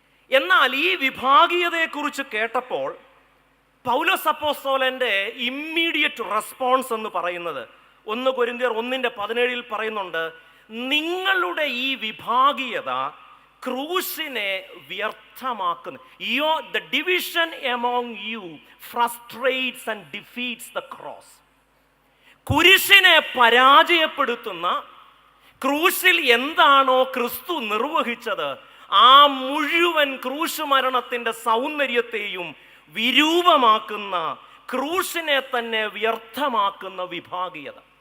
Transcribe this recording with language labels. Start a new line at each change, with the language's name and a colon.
Malayalam: എന്നാൽ ഈ വിഭാഗീയതയെക്കുറിച്ച് കേട്ടപ്പോൾ പൗലോസ് അപ്പോസ്തലൻ്റെ
English: immediate response
Malayalam: എന്ന് പറയുന്നത് 1 കൊരിന്ത്യർ 1:17 പറയുന്നുണ്ട്, നിങ്ങളുടെ ഈ വിഭാഗീയത ക്രൂശിനെ വ്യർത്ഥമാക്കുന്നു.
English: The division among you frustrates and defeats the cross.
Malayalam: കുരിശിനെ പരാജയപ്പെടുത്തുന്ന, ക്രൂശിൽ എന്താണോ ക്രിസ്തു നിർവഹിച്ചത് ആ മുഴുവൻ ക്രൂശ് മരണത്തിൻ്റെ സൗന്ദര്യത്തെയും വിരൂപമാക്കുന്ന, ക്രൂശിനെ തന്നെ വ്യർത്ഥമാക്കുന്ന വിഭാഗീയത.